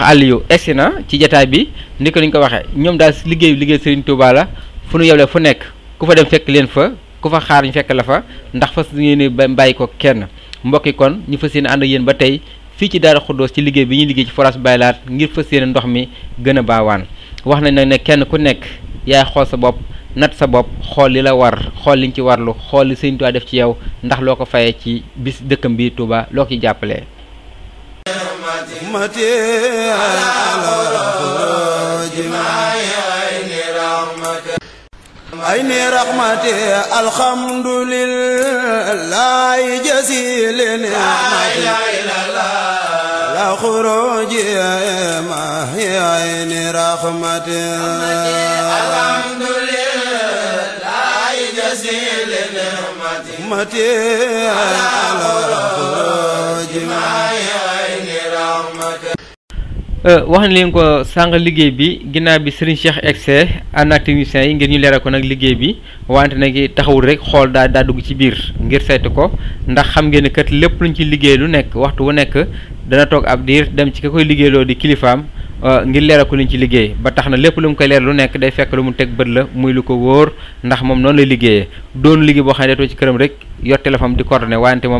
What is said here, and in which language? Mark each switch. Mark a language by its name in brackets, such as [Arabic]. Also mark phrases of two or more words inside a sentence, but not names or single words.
[Wolof] Aliou egsi na ci jataay bi ni ko waxee ñoom daal liggéey Serigne Touba la fu nu yeblee fu nekk ku fa dem fekk leen fa ku fa xaar ñu fekk la fa ndax fas yéene ba bàyyi ko kenn mbokki kon ñu fas yéene ànd ak yéen ba tey fii ci Daaru Xuddoos ci liggéey bi ñuy liggéey ci forage Baye Laat ngir fas yéene ndox mi gën a baawaan wax nañ nag ne kenn ku nekk yaay xool sa bopp nat sa bopp xool li la war xool liñ ci warlu xool li Sëriñ Tuubaa def ci yow ndax loo ko fayee ci bis dëkkam bi Touba loo ko ci jàppalee [Arabic] عين رحمتي الحمد لله جزيل نعمتي لا خروج ما هي عين رحمتي الحمد لله جزيل نعمتي لا خروج ما هي عين رحمتي [Wolof] wax na leen ko sàng liggéey bi ginnaaw bi Serigne Cheikh excès ànd ak techniciens yi ngir ñu leeral ko nag liggéey bi wante nag taxawul rek xool daa dugg ci biir ngir saytu ko ndax xam ngeen ne kat lépp luñ ci liggéey lu nekk waxtu wu nekk dana toog ab diir dem ci ka koy liggéeyloo di kilifaam ngir leeral ko liñ ci liggéey ba tax na lépp lu mu koy leer lu nekk day fekk lu mu teg bët la muy lu ko wóor ndax moom noonu lay liggéeyee doon liggéey boo xam ne day toog ci këram rek yor téléphone di coordonné wante moom